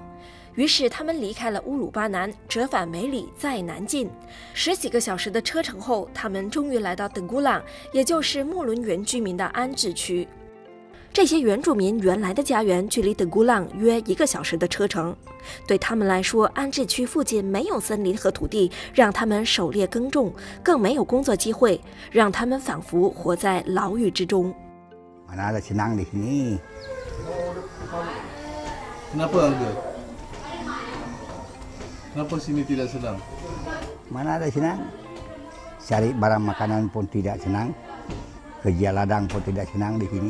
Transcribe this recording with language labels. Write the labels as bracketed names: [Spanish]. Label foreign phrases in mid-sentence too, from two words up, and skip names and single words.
[Chinese] 于是他们离开了乌鲁巴南，折返梅里，再南进。10几个小时的车程后，他们终于来到德古朗，也就是木伦原居民的安置区。这些原住民原来的家园距离德古朗约1个小时的车程，对他们来说，安置区附近没有森林和土地让他们狩猎耕种，更没有工作机会，让他们仿佛活在牢狱之中。 [Malay] Mana ada senang di sini? Kenapa Angga? Kenapa sini tidak senang? Mana ada senang? Cari barang makanan pun tidak senang, kerja ladang pun tidak senang di sini.